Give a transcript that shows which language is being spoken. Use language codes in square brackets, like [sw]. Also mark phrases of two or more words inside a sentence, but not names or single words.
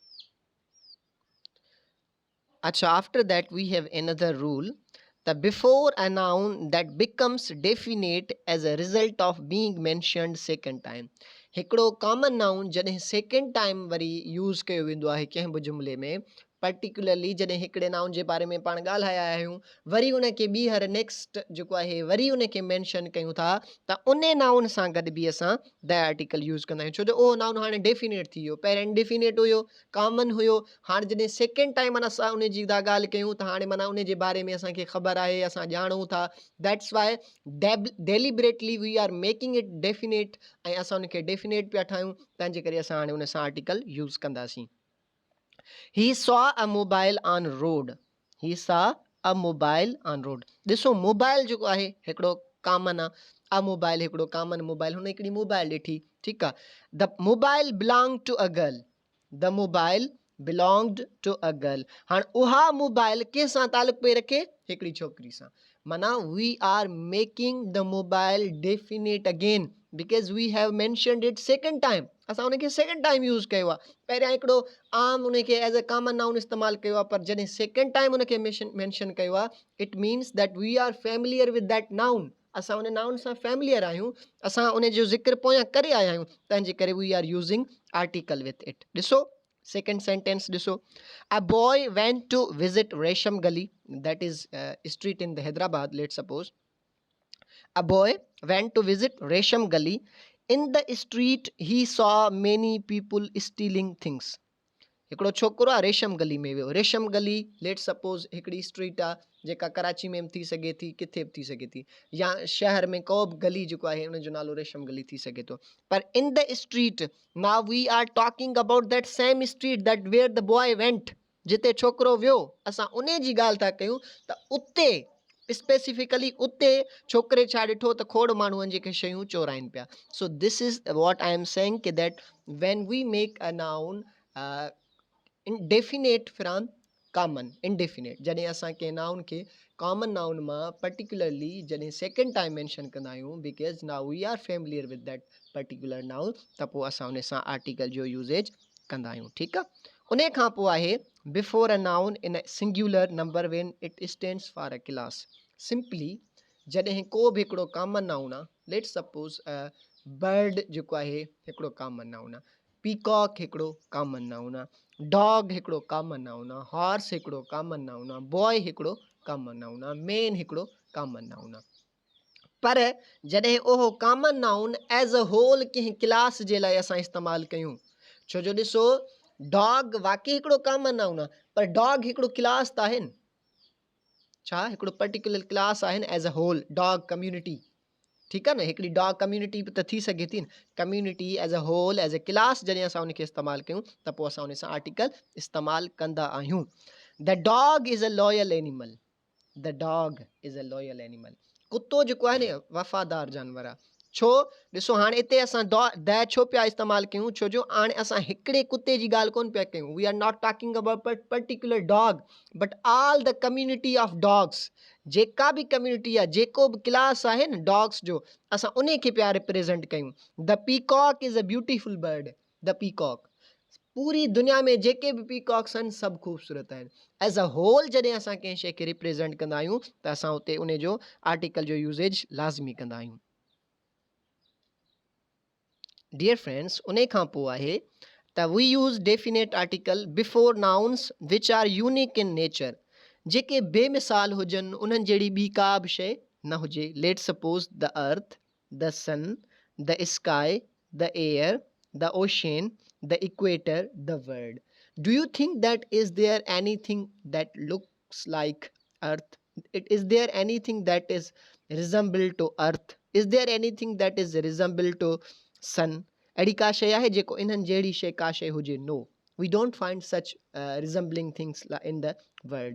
[sd] अच्छा, [en] after that we have another rule that before a noun that becomes definite as a result of being mentioned second time। [sd] हिकिड़ो [en] common noun [sd] जॾहिं [en] second time [sd] वरी यूज़ कयो वेंदो आहे कंहिं बि जुमिले में, पर्टिकुलरली जॾहिं हिकिड़े नाउन जे बारे में पाण ॻाल्हाया आहियूं, वरी उनखे ॿीहर नेक्स्ट जेको आहे वरी उनखे मैंशन कयूं था, त उन नाउन सां गॾु बि असां [en] the article use [sd] कंदा आहियूं। छो जो उहो नाउन हाणे डेफिनेट थी वियो, पहिरियों इनडिफिनेट हुयो, कॉमन हुयो। हाणे जॾहिं [en] second time [sd] माना असां उन जी था ॻाल्हि कयूं त हाणे माना उन जे बारे में असांखे ख़बर आहे, असां ॼाणूं था। [en] that's why deliberately we are making it definite, [sd] ऐं असां उनखे डेफिनेट पिया ठाहियूं, तंहिंजे करे असां हाणे उन सां [en] article use [sd] कंदासीं। [en] He saw a mobile on road। He saw a mobile on road। [sd] ॾिसो मोबाइल जेको आहे हिकिड़ो कॉमन आहे, [en] a mobile [sd] हिकिड़ो [en] common mobile, [sd] हुन हिकिड़ी मोबाइल ॾिठी। ठीकु आहे। [en] the mobile belong to a girl. the mobile belonged to a girl. [sd] हाणे उहा मोबाइल कंहिंसां तालुक पई रखे, हिकिड़ी छोकिरी सां। [en] माना we are making the mobile definite again because we have mentioned it second time. [sd] असां उनखे [en] second time use [sd] कयो आहे। पहिरियां हिकिड़ो आम उनखे [en] as a common noun [sd] इस्तेमालु कयो आहे, पर जॾहिं [en] second time [sd] उनखे मैंशन कयो आहे, [en] it means that we are familiar with that noun. [sd] असां उन नाउन सां फैमिलियर आहियूं, असां उन जो ज़िक्र पोयां करे आया आहियूं, तंहिंजे करे [en] we are using article with it. ॾिसो Second sentence ॾिसो, a boy went to visit Resham Gali, that is street in the Hyderabad, let's suppose. A boy went to visit Resham Gali. In the street he saw many people stealing things. [sd] हिकिड़ो छोकिरो आहे रेशम गली में वियो. रेशम गली [en] let suppose [sd] हिकिड़ी स्ट्रीट आहे जेका कराची में बि थी सघे थी, किथे बि थी सघे थी, या शहर में को बि गली जेको आहे उनजो नालो रेशम गली थी सघे थो. [en] पर in the street, now we are talking about that same street that where the boy went, [sd] जिते छोकिरो वियो, असां उन जी ॻाल्हि था कयूं. त उते स्पेसिफिकली उते छोकिरे छा ॾिठो त खोड़ माण्हुनि जेके शयूं चोराइनि पिया. [en] so this is what I am saying ki that when we make a noun indefinite from common, indefinite [sd] जॾहिं असां कंहिं नाउन खे कॉमन नाउन मां पर्टिकुलरली जॾहिं सेकेंड टाइम मेंशन कंदा आहियूं, [en] because now we are familiar with that particular noun, [sd] त पोइ असां उन सां आर्टिकल जो यूज़ेज कंदा आहियूं. ठीकु आहे. उन खां पोइ आहे [en] before a noun in a singular number when it stands for a class. [sd] सिंपली जॾहिं को बि हिकिड़ो [en] common noun [sd] आहे, [en] let suppose [sd] बर्ड जेको आहे हिकिड़ो [en] common noun [sd] आहे, पीकॉक हिकिड़ो [en] common noun [sd] आहे, डॉग हिकिड़ो [en] common noun [sd] आहे, हॉर्स हिकिड़ो [en] common noun [sd] आहे, बॉय हिकिड़ो [en] common noun [sd] आहे, मैन हिकिड़ो [en] common noun [sd] आहे. पर जॾहिं उहो [en] common noun as a whole [sd] कंहिं क्लास जे लाइ असां इस्तेमालु कयूं, छो जो ॾिसो डॉग वाक़ई हिकिड़ो [en] common noun [sd] आहे, पर डॉग हिकिड़ो क्लास त आहिनि. छा हिकिड़ो पर्टिकुलर क्लास आहिनि [en] as a whole, dog community. [sd] ठीकु आहे न, हिकिड़ी [en] dog community [sd] बि त थी सघे थी न. [en] community as a whole as a class [sd] जॾहिं असां उनखे इस्तेमालु कयूं त पोइ असां उन सां आर्टिकल इस्तेमालु कंदा आहियूं. [en] the dog is a loyal animal. the dog is a loyal animal. [sd] कुतो जेको आहे न वफ़ादार जानवर आहे. छो ॾिसो हाणे हिते असां द छो पिया इस्तेमालु कयूं, छो जो हाणे असां हिकिड़े कुते जी ॻाल्हि कोन पिया कयूं. [en] we are not talking about particular dog but all the community of dogs. [sd] जेका बि कम्यूनिटी आहे, जेको बि क्लास आहे न डॉग्स जो, असां उन खे पिया रिप्रेज़ेंट कयूं. [en] the peacock is a beautiful bird. the peacock, [sd] पूरी दुनिया में जेके बि पीकॉक्स आहिनि सभु ख़ूबसूरत आहिनि. [en] as a whole [sd] जॾहिं असां कंहिं शइ खे रिप्रेज़ेंट कंदा आहियूं त असां उते उन जो आर्टिकल जो यूज़ेज लाज़मी कंदा आहियूं. [en] dear friends, [sd] उन खां पोइ आहे त [en] we use definite article before nouns which are unique in nature. [sd] जेके बेमिसाल हुजनि, उन्हनि जहिड़ी ॿी का बि शइ न हुजे. [en] let suppose the earth, the sun, the sky, the air, the ocean, the equator, the world. do you think that is there anything that looks like earth? Is there anything that is resemble to earth? Is there anything that is resemble to sun? [sd] अहिड़ी का शइ आहे जेको इन्हनि जहिड़ी शइ का शइ हुजे? [en] No, we don't find such resembling things in the world.